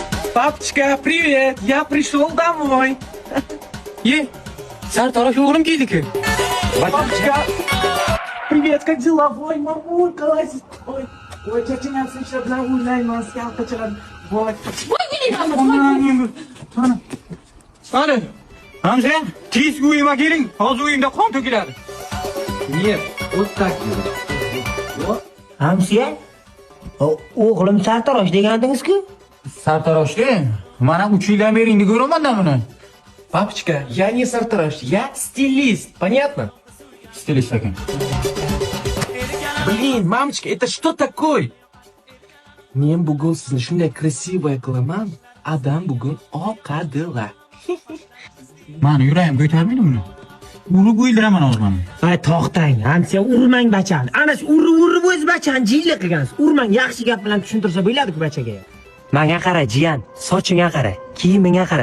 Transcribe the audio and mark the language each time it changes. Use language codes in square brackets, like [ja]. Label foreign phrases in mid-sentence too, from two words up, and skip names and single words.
[ru] Папочка, привет! Я пришел домой. [uz] Sartarosh o'g'lim keldi-ku. [ru] Папочка, привет, как дела? Ой, мамулька лазит. Ой, чачинam [uz] shu bilan o'ynayman, skalka chiqadi. Voy. Qani? Hamza, tez uyima keling. Hozir uyimda qon to'kiladi. [ru] Нет, вот так делай. [uz] Hamsiya? O'g'lim sartarosh degandingiz-ku? Sartaroshda mana 3 yildan beri endi ko'raman-da buni. [ru] Папочка, я не сартараш, я стилист, понятно? [uz] Stilist ekan. [ru] Блин, мамочка, это что такое? [uz] Men bugun sizni shunday красивая qilaman, adam bugun oqadilar. Mani yuragim ko'tarmaydi buni. Urib o'ldiraman hozir mana. Ay, to'xtang. Hamsiya, urmang bachani. Ana shu urib o'z bachani jiyli qilgansiz. Urmang, yaxshi gap bilan tushuntirsa bo'ladi-ku bachaga. Menga qara, jiyan, sochingga qara, kiyimingga qara.